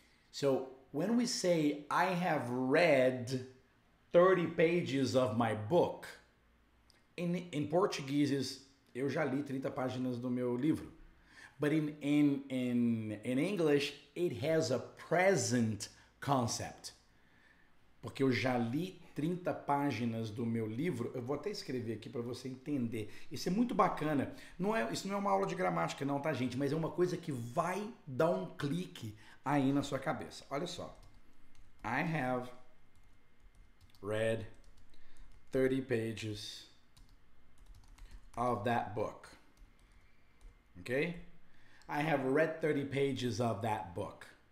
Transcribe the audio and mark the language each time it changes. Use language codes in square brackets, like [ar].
[en] So when we say I have read 30 pages of my book, in Portuguese is [pt] eu já li 30 páginas do meu livro. [en] But in English, it has a present concept. [pt] Porque eu já li 30 páginas do meu livro. Eu vou até escrever aqui para você entender. Isso é muito bacana. Isso não é uma aula de gramática não, tá, gente? Mas é uma coisa que vai dar um clique aí na sua cabeça. Olha só. [en] I have read 30 pages of that book. Okay? I have read 30 pages of that book.